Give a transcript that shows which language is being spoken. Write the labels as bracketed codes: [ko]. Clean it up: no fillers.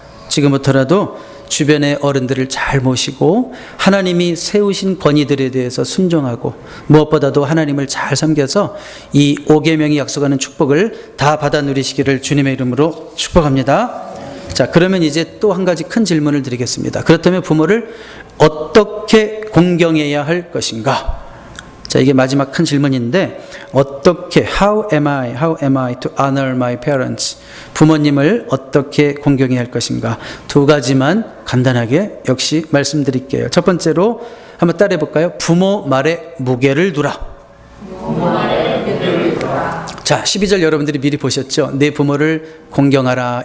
[ko] 지금부터라도 주변의 어른들을 잘 모시고 하나님이 세우신 권위들에 대해서 순종하고, 무엇보다도 하나님을 잘 섬겨서 이 5계명이 약속하는 축복을 다 받아 누리시기를 주님의 이름으로 축복합니다. 자, 그러면 이제 또 한 가지 큰 질문을 드리겠습니다. 그렇다면 부모를 어떻게 공경해야 할 것인가? 자, 이게 마지막 큰 질문인데, [en] how am I to honor my parents? [ko] 부모님을 어떻게 공경해야 할 것인가? 두 가지만 간단하게 역시 말씀드릴게요. 첫 번째로 한번 따라해 볼까요? 부모 말에 무게를 두라. 자, 12절 여러분들이 미리 보셨죠? 내 부모를 공경하라.